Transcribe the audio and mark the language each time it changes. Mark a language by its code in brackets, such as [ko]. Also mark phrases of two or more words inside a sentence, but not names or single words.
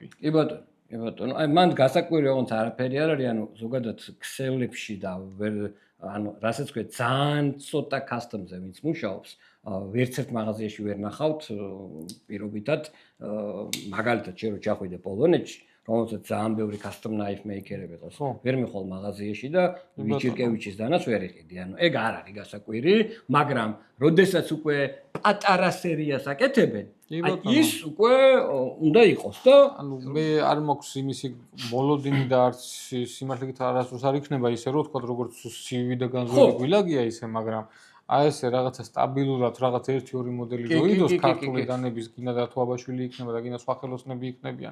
[ka] კი ბატონო აი მან გასაკვირი ოღონდ არაფერი არ არის ანუ ზოგადად ქსელებში და ანუ რასაც ქვია ძალიან ცოტა კასტომზე ვინც მუშაობს ვერც ერთ მაღაზიაში ვერ ნახავთ პირობითად მაგალითად შენ რო ჩახვიდე პოლონეთში რომელსაც ძალიან ბევრი [en] custom knife maker- [ka] ები ყავს. ვერ მიხვალ მაღაზიაში და ვიჩირკევიჩის დანაც ვერ იყიდი. ანუ ეგ არ არის გასაკვირი, მაგრამ როდესაც უკვე პატარა სერიას აკეთებენ, ის უკვე უნდა იყოს და ანუ მე არ მაქვს იმისი მოლოდინი და არც სიმართლედ არასდროს არ იქნება ისე რომ თქვა როგორც CV და განზრული გვილაგია ისე, მაგრამ აი ესე რაღაცა სტაბილურად რაღაც 1-2 მოდელი მოიდოს ქართული დანების გინა და თუ აბაშვილი იქნება და გინა სხვა ხელოსნები იქნებიან.